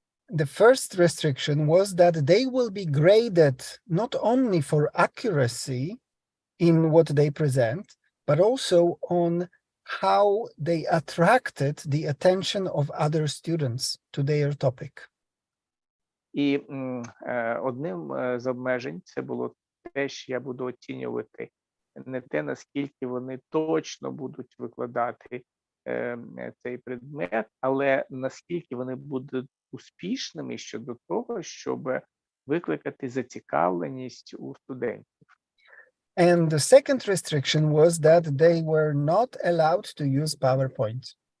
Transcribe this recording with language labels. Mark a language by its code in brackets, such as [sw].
[en] The first restriction was that they will be graded not only for accuracy in what they present, but also on how they attracted the attention of other students to their topic. [uk] І одним з обмежень це було те, що я буду оцінювати не те, наскільки вони точно будуть викладати цей предмет, але наскільки вони будуть успішними щодо того, щоб викликати зацікавленість у студентів. [en] And the second restriction was that they were not allowed to use PowerPoint.